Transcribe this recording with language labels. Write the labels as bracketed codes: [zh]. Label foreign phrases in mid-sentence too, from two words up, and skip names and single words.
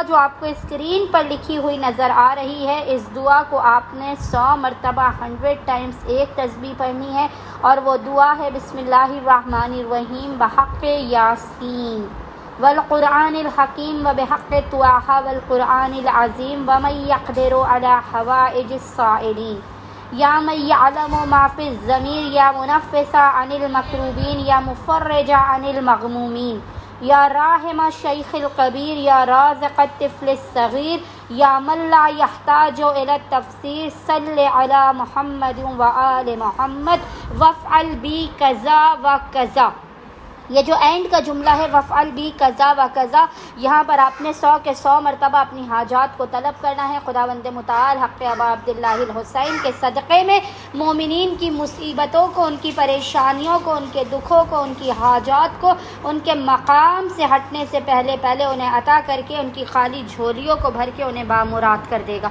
[ur] جو آپ کو اسکرین پر لکھی ہوئی نظر آ رہی ہے، اس دعا کو آپ نے 100 مرتبہ 100 ٹائمز ایک تسبیح پڑھنی ہے، اور وہ دعا ہے [ar] بسم اللہ الرحمن الرحیم بحق یاسین والقرآن الحکیم وبحق طٰہٰ والقرآن العظیم ومن یقدر علی حوائج السائلین یا من یعلم ما فی الضمیر یا منفسا عن المکروبین یا مفرجا عن المغمومین یا راحم الشیخ الکبیر یا رازق الطفل الصغیر یا من لا یحتاج الی التفسیر صلی علی محمد وآل محمد وافعل بی کذا و کذا۔ [ur] یہ جو اینڈ کا جملہ ہے [ar] وفعل بی کذا و کذا، [ur] یہاں پر آپ نے 100 کے 100 مرتبہ اپنی حاجات کو طلب کرنا ہے۔ خداوند متعال حق ابا عبداللہ الحسین کے صدقے میں مومنین کی مصیبتوں کو، ان کی پریشانیوں کو، ان کے دکھوں کو، ان کی حاجات کو ان کے مقام سے ہٹنے سے پہلے انہیں عطا کر کے ان کی خالی جھولیوں کو بھر کے انہیں بامراد کر دے گا۔